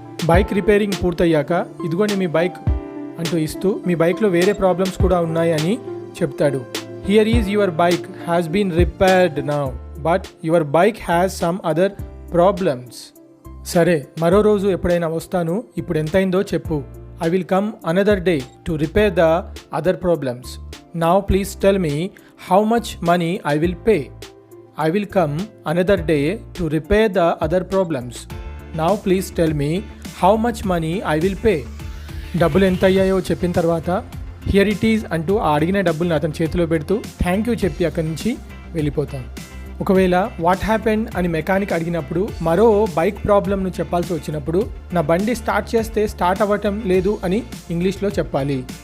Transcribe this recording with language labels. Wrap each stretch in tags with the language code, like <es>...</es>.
<te>Bike repairing పూర్తయ్యాక, ఇదిగోండి మీ bike అంటూ ఇస్తూ, మీ బైక్లో వేరే ప్రాబ్లమ్స్ కూడా ఉన్నాయి అని చెప్తాడు.</te> <en>Here is your bike has been repaired now, but your bike has some other problems.</en> <te>సరే, మరో రోజు ఎప్పుడైనా వస్తాను, ఇప్పుడు ఎంతైందో చెప్పు.</te> <en>I will come another day to repair the other problems. Now please tell me how much money I will pay. I will come another day to repair the other problems. Now please tell me how much money I will pay.</en> <te>డబ్బులు ఎంత అయ్యాయో చెప్పిన తర్వాత</te> <en>here it is</en> <te>అంటూ ఆ అడిగిన డబ్బుల్ని అతని చేతిలో పెడుతూ థ్యాంక్ యూ చెప్పి అక్కడి నుంచి వెళ్ళిపోతాం. ఒకవేళ</te> <en>what happened</en> <te>అని మెకానిక్ అడిగినప్పుడు మరో బైక్ ప్రాబ్లమ్ను చెప్పాల్సి వచ్చినప్పుడు నా బండి స్టార్ట్ చేస్తే స్టార్ట్ అవ్వటం లేదు అని ఇంగ్లీష్లో చెప్పాలి.</te>